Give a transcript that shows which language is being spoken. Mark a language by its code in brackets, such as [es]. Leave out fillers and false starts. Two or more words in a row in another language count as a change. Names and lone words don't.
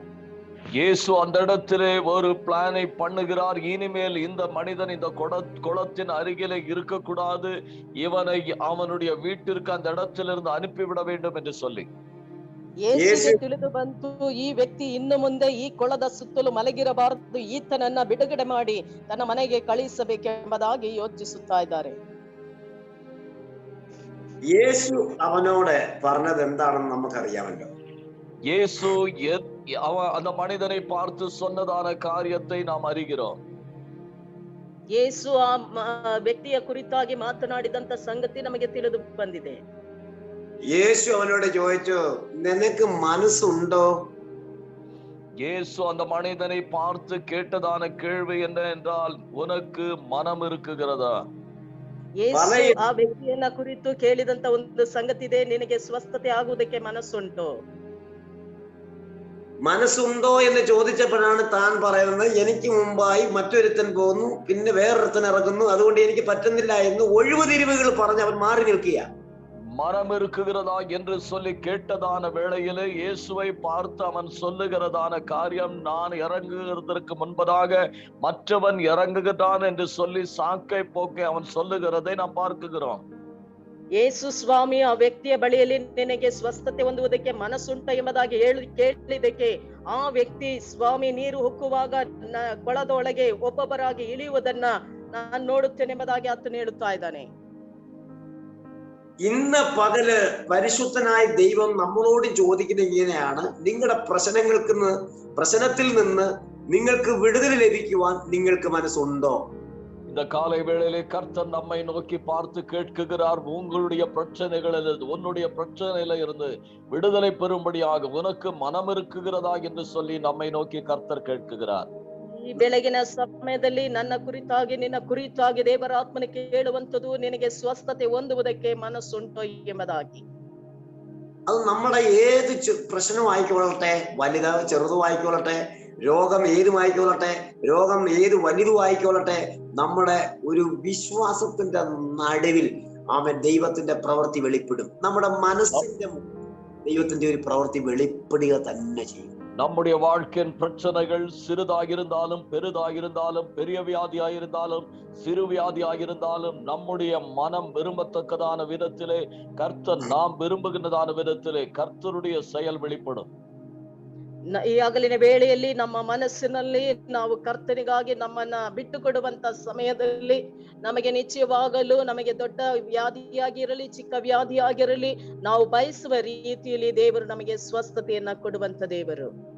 [ta] இயேசு அந்த இடத்திலே ஒரு பிளானை பண்ணுகிறார், இனிமேல் இந்த மனிதன் இந்த குளத்தின் அருகிலே இருக்கக்கூடாது, இவனை அவனுடைய வீட்டிற்கு அந்த இடத்திலிருந்து அனுப்பிவிட வேண்டும் என்று சொல்லி. [kn] ಯೇಸುವಿಗೆ ತಿಳಿದು ಬಂತು, ಈ ವ್ಯಕ್ತಿ ಇನ್ನು ಮುಂದೆ ಈ ಕೊಳದ ಸುತ್ತಲೂ ಮಲಗಿರಬಾರದು, ಈತನನ್ನ ಬಿಡುಗಡೆ ಮಾಡಿ ತನ್ನ ಮನೆಗೆ ಕಳಿಸಬೇಕೆಂಬುದಾಗಿ ಯೋಚಿಸುತ್ತಾ ಇದ್ದಾರೆ. [ml] യേശു അവനോട് പറഞ്ഞത് എന്താണെന്ന് നമുക്കറിയാമല്ലോ. [ta] இயேசு அந்த மனிதனை பார்த்து சொன்னதான காரியத்தை நாம் அறிகிறோம். [kn] ಯೇಸು ಆ ವ್ಯಕ್ತಿಯ ಕುರಿತಾಗಿ ಮಾತನಾಡಿದಂತ ಸಂಗತಿ ನಮಗೆ ತಿಳಿದು ಬಂದಿದೆ. [ml] യേശു അവനോട് ചോദിച്ചു, നിനക്ക് മനസ്സുണ്ടോ? [ta] இயேசு அந்த மனிதனை பார்த்து கேட்டதான கேள்வி என்ன என்றால், உனக்கு மனம் இருக்குகிறதா? [kn] ಯೇಸು ಆ ವ್ಯಕ್ತಿಯನ್ನ ಕುರಿತು ಕೇಳಿದಂತ ಒಂದು ಸಂಗತಿ ಇದೆ, ನಿನಗೆ ಸ್ವಸ್ಥತೆ ಆಗುವುದಕ್ಕೆ ಮನಸ್ಸುಂಟು? [ml] മനസ്സുണ്ടോ എന്ന് ചോദിച്ചപ്പോഴാണ് താൻ പറയുന്നത്, എനിക്ക് മുമ്പായി മറ്റൊരുത്തൻ പോകുന്നു, പിന്നെ വേറൊരുത്തൻ ഇറങ്ങുന്നു, അതുകൊണ്ട് എനിക്ക് പറ്റുന്നില്ല എന്ന് ഒഴിവുതിരിവുകൾ പറഞ്ഞ് അവൻ മാറി നിൽക്കുക. [ta] மனம் இருக்குகிறதா என்று சொல்லி கேட்டதான வேளையிலே இயேசுவை பார்த்து அவன் சொல்லுகிறதான காரியம், நான் இறங்குகிறதற்கு முன்பதாக மற்றவன் இறங்குகிறான் என்று சொல்லி சாக்கை போக்கை அவன் சொல்லுகிறதை நாம் பார்க்கிறோம். [kn] ಯೇಸು ಸ್ವಾಮಿ ಆ ವ್ಯಕ್ತಿಯ ಬಳಿಯಲ್ಲಿ ನಿನಗೆ ಸ್ವಸ್ಥತೆ ಹೊಂದುವುದಕ್ಕೆ ಮನಸ್ಸುಂಟ ಎಂಬುದಾಗಿ ಕೇಳಿದಕ್ಕೆ ಆ ವ್ಯಕ್ತಿ, ಸ್ವಾಮಿ ನೀರು ಹೊಕ್ಕುವಾಗ ಕೊಳದೊಳಗೆ ಒಬ್ಬೊಬ್ಬರಾಗಿ ಇಳಿಯುವುದನ್ನ ನಾನು ನೋಡುತ್ತೇನೆ ಎಂಬುದಾಗಿ ಆತನು ಹೇಳುತ್ತಾ ಇದ್ದಾನೆ. [ml] ഇന്ന് പകല് പരിശുദ്ധനായ ദൈവം നമ്മളോട് ചോദിക്കുന്നത് ഇങ്ങനെയാണ്, നിങ്ങളുടെ പ്രശ്നത്തിൽ നിന്ന് നിങ്ങൾക്ക് വിടുതൽ ലഭിക്കുവാൻ നിങ്ങൾക്ക് മനസ്സുണ്ടോ? [ta] இந்த காலை வேளையிலே கர்த்தர் நம்மை நோக்கி பார்த்து கேட்கிறார், உங்களுடைய பிரச்சனைகளில் உன்னுடைய பிரச்சனையில இருந்து விடுதலை பெறும்படியாக உனக்கு மனம் இருக்குகிறதா என்று சொல்லி நம்மை நோக்கி கர்த்தர் கேட்கிறார். [kn] ಈ ಬೆಳಗಿನ ಸಮಯದಲ್ಲಿ ನನ್ನ ಕುರಿತಾಗಿ ನಿನ್ನ ಕುರಿತಾಗಿ ದೇವರ ಆತ್ಮನ ಕೇಳುವಂತದ್ದು, ನಿನಗೆ ಸ್ವಸ್ಥತೆ ಹೊಂದುವುದಕ್ಕೆ ಮನಸ್ಸುಂಟು ಎಂಬುದಾಗಿ. [ml] അത് നമ്മുടെ ഏത് പ്രശ്നമായിക്കൊള്ളട്ടെ, വലുതോ ചെറുതോ ആയിക്കൊള്ളട്ടെ, രോഗം ഏതുമായിക്കൊള്ളട്ടെ, രോഗം ഏത് വലുതുമായിക്കൊള്ളട്ടെ, നമ്മുടെ ഒരു വിശ്വാസത്തിന്റെ നടുവിൽ അവൻ ദൈവത്തിന്റെ പ്രവൃത്തി വെളിപ്പെടും. നമ്മുടെ മനസ്സിന്റെ ദൈവത്തിന്റെ ഒരു പ്രവൃത്തി വെളിപ്പെടുക തന്നെ ചെയ്യും. [ta] நம்முடைய வாழ்க்கையின் பிரச்சனைகள் சிறிதாயிருந்தாலும் பெரிதாயிருந்தாலும், பெரிய வியாதியாயிருந்தாலும் சிறு வியாதியாயிருந்தாலும், நம்முடைய மனம் விரும்பத்தக்கதான விதத்திலே, கர்த்தர் நாம் விரும்புகின்றதான விதத்திலே கர்த்தருடைய செயல் வெளிப்படும். [kn] ಈ ಹಗಲಿನ ವೇಳೆಯಲ್ಲಿ ನಮ್ಮ ಮನಸ್ಸಿನಲ್ಲಿ ನಾವು ಕರ್ತನಿಗಾಗಿ ನಮ್ಮನ್ನ ಬಿಟ್ಟು ಕೊಡುವಂತ ಸಮಯದಲ್ಲಿ ನಮಗೆ ನಿಶ್ಚಯವಾಗಲು, ನಮಗೆ ದೊಡ್ಡ ವ್ಯಾಧಿಯಾಗಿರಲಿ ಚಿಕ್ಕ ವ್ಯಾಧಿಯಾಗಿರಲಿ, ನಾವು ಬಯಸುವ ರೀತಿಯಲ್ಲಿ ದೇವರು ನಮಗೆ ಸ್ವಸ್ಥತೆಯನ್ನ ಕೊಡುವಂತ ದೇವರು.